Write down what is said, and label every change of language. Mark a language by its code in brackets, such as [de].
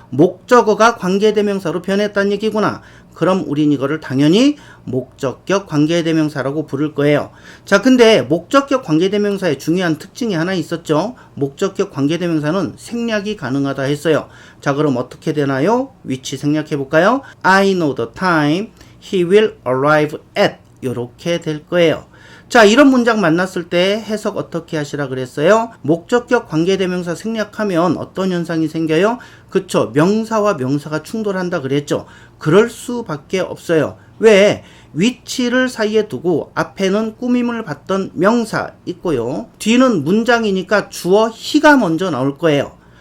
[ko] 목적어가 관계대명사로 변했다는 얘기구나. 그럼 우린 이거를 당연히 목적격 관계대명사라고 부를 거예요. 자, 근데 목적격 관계대명사의 중요한 특징이 하나 있었죠. 목적격 관계대명사는 생략이 가능하다 했어요. 자, 그럼 어떻게 되나요? 위치 생략해 볼까요? [en] I know the time he will arrive at, [ko] 요렇게 될 거예요. 자, 이런 문장 만났을 때 해석 어떻게 하시라 그랬어요? 목적격 관계대명사 생략하면 어떤 현상이 생겨요? 그쵸, 명사와 명사가 충돌한다 그랬죠. 그럴 수밖에 없어요. 왜? 위치를 사이에 두고 앞에는 꾸밈을 받던 명사 있고요, 뒤는 문장이니까 주어 he가 먼저 나올 거예요.